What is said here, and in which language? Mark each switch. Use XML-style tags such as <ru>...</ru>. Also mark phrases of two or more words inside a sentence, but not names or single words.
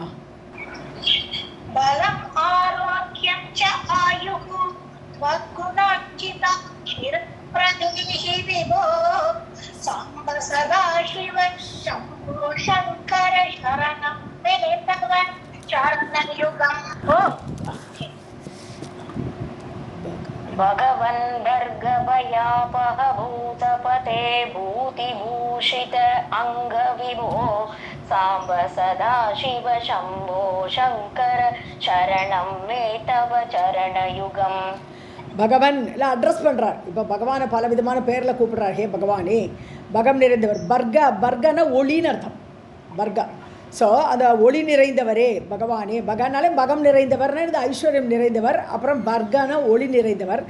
<sa>बलम् आरोग्यं च आयुः वगुणार्चितं प्रदेहि विभो साम्ब सदाशिव शम्भो शङ्कर शरणं मे तव चरणयुगम्. भगवन् भर्गभयापह भूतपते भूतिभूषित अङ्गविभो साम्ब सदाशिव शम्भो शङ्कर शरणं मे तव चरणयुगम्.</sa> <ta>பகவான் எல்லாம் அட்ரஸ் பண்ணுறார். இப்போ பகவானை பல விதமான பேரில் கூப்பிடுறார். ஹே பகவானே, பகம் நிறைந்தவர். பர்கன ஒளின்னு அர்த்தம், பர்கா. ஸோ அந்த ஒளி நிறைந்தவரே பகவானே, பகனாலே பகம் நிறைந்தவர்னு இது ஐஸ்வர்யம் நிறைந்தவர். அப்புறம் பர்கன ஒளி நிறைந்தவர்.</ta>